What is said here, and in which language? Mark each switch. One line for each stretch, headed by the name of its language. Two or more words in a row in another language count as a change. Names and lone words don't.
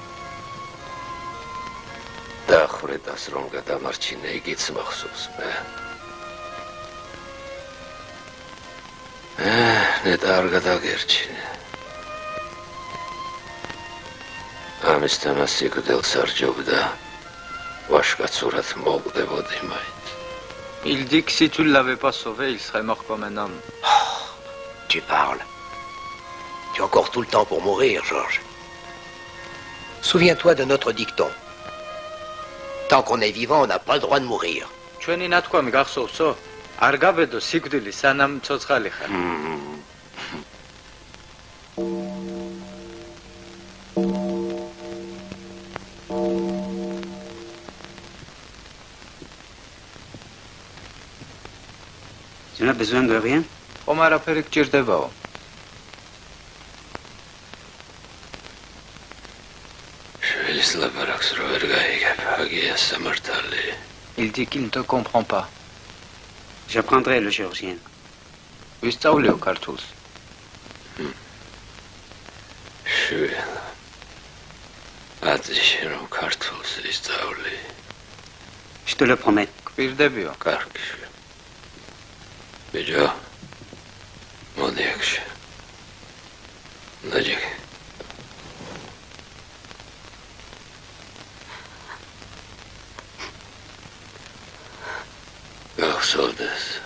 Georgian: დახრეტას რომ გადამარჩინე, იგიც მახსოვს მე. ნეტა არ გადაგერჩინე. ამისთან სიკვდილს არ ჯობდა. ვაშკაცურად მოვკვდებოდი მაინც.
French: Il dit que si tu ne l'avais pas sauvé, il serait mort comme un homme. Tu parles. Tu as encore tout le temps pour mourir, Georges. Souviens-toi de notre dicton. Tant qu'on est vivant, on n'a pas le droit de mourir.
Georgian: ჩვენი ნათქვამი გახსოვსო? არ გაბედო სიკვდილი სანამ ცოცხალი ხარ.
French: Tu n'as besoin de rien?
Georgian: ხომ არაფერი გჭირდებაო? შვილის ლაპარაკს რო ვერ გაიგებ, აგია სამართალი.
French: Il dit qu'il ne te comprend pas. J'apprendrai le géorgien.
Georgian: ვისწავლიო ქართულს. შვილ. აწიში რომ ქართულს ისწავლი.
French: Je te le promets.
Georgian: გვირდებიო. კარგი. ბიჭო. მოდი აქში. ნაჯიკი. გახსოვდეს.